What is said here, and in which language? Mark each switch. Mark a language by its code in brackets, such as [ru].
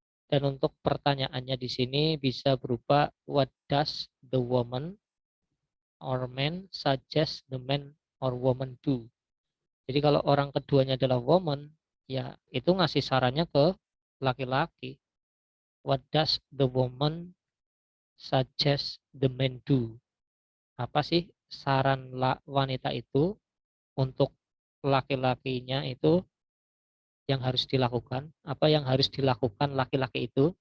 [id] Dan untuk pertanyaannya di sini bisa berupa [en] what does the woman or man suggest the man or woman do. [id] Jadi kalau orang keduanya adalah woman, ya itu ngasih sarannya ke laki-laki. [en] What does the woman suggest the man do? [id] Apa sih saran wanita itu untuk laki-lakinya itu yang harus dilakukan? Apa yang harus dilakukan laki-laki itu?